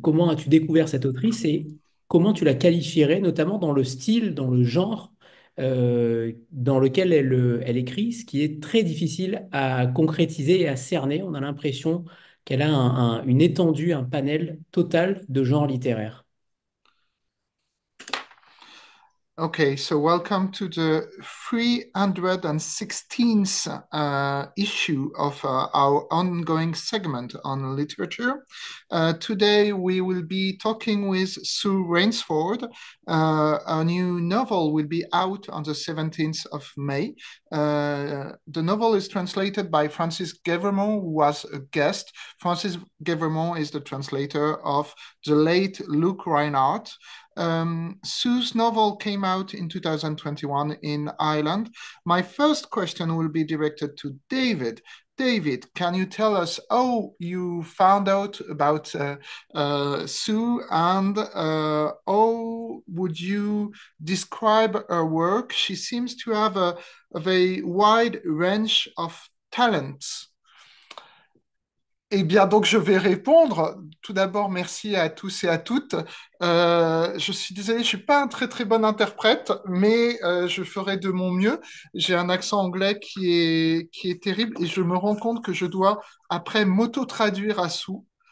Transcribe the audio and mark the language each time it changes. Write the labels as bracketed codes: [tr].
[fr] Comment as-tu découvert cette autrice et comment tu la qualifierais, notamment dans le style, dans le genre dans lequel elle écrit, ce qui est très difficile à concrétiser et à cerner. On a l'impression qu'elle a une étendue, un panel total de genres littéraires. [en] Okay, so welcome to the 316th issue of our ongoing segment on literature. Today we will be talking with Sue Rainsford. A new novel will be out on the 17th of May. The novel is translated by Francis Guèvremont, who was a guest. Francis Guèvremont is the translator of the late Luc Reinhardt. Sue's novel came out in 2021 in Ireland. My first question will be directed to David. David, can you tell us how you found out about Sue and how would you describe her work? She seems to have a very wide range of talents. [fr] Eh bien, donc je vais répondre. Tout d'abord, merci à tous et à toutes. Je suis désolé, je suis pas un très très bon interprète, mais je ferai de mon mieux. J'ai un accent anglais qui est terrible et je me rends compte que je dois après m'auto-traduire à sous.